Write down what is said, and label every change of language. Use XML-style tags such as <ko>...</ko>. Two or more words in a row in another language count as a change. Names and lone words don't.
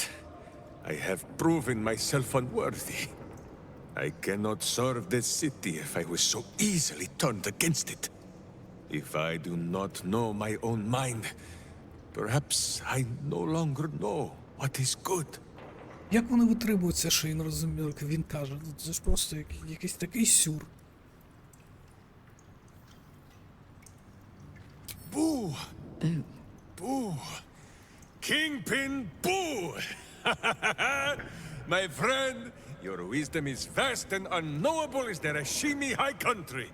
<en>I have proven myself unworthy. I cannot serve this city if I was so easily turned against it. If I do not know my own mind, perhaps I no longer know what is good.</en> <uk>Як вони витримуються, що він розуміє, як він каже? Це ж просто якийсь такий сюр.</uk> <en>Boo! Boo! Kingpin Boo! My friend, your wisdom is vast and unknowable as the Rashimi High Country.</en>